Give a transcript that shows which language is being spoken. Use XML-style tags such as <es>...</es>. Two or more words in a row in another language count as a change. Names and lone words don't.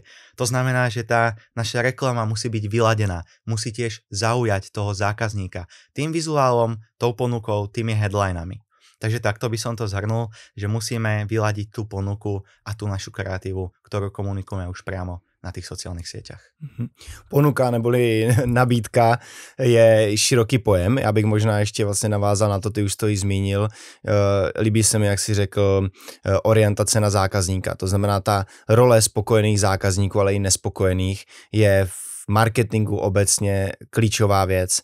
<sk>To znamená, že tá naša reklama musí byť vyladená, musí tiež zaujať toho zákazníka tým vizuálom, tou ponukou, tými headlinami. Takže takto by som to zhrnul, že musíme vyladiť tú ponuku a tú našu kreatívu, ktorú komunikujeme už priamo na těch sociálních sieťach.</sk> <cs>Ponuka neboli nabídka je široký pojem. Já bych možná ještě vlastně navázal na to, ty už to i zmínil. Líbí se mi, jak jsi řekl, orientace na zákazníka. To znamená, ta role spokojených zákazníků, ale i nespokojených je v marketingu obecně klíčová věc.</cs>